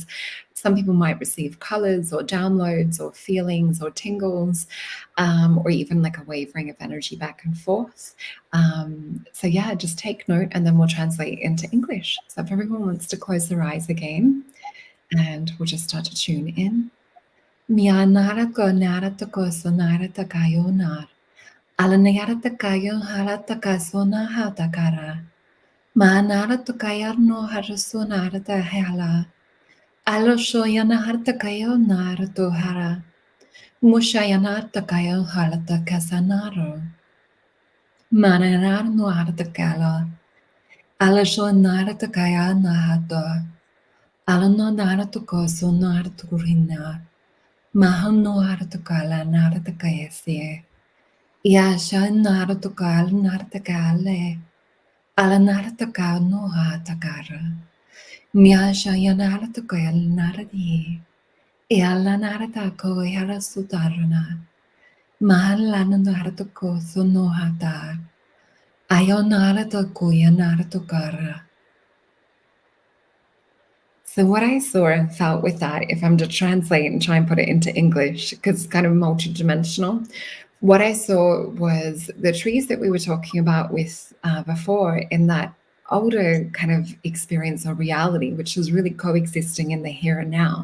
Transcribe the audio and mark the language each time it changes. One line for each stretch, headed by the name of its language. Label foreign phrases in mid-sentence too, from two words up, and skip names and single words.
English: Some people might receive colors or downloads or feelings or tingles, or even like a wavering of energy back and forth. So yeah, just take note, and then we'll translate into English. So if everyone wants to close their eyes again, and we'll just start to tune in. Mianara ko nara to ko sonara ta kayo nar. Alanayara ta kayo hara ta kasona ha ta kara. Maanara to kayar no harasonara ta hala. Alo shoyana har ta kayo nara to hara. Mushayana ta kayo hala ta kasanaro. Mananar no har ta kala. Ala shonara ta kaya nahato. Alano nara to ko sonara to kurina. Mahano haratukala naratakayase. Yasha naratukal naratakale. Ala naratakal no hatakara. Myasha yanaratukal naradi. Yala naratako yarasutarana. Mahalananaratoko sonohata. Ayonaratokuyanaratocara. So what I saw and felt with that, if I'm to translate and try and put it into English, because it's kind of multidimensional, what I saw was the trees that we were talking about with before in that older kind of experience or reality, which was really coexisting in the here and now.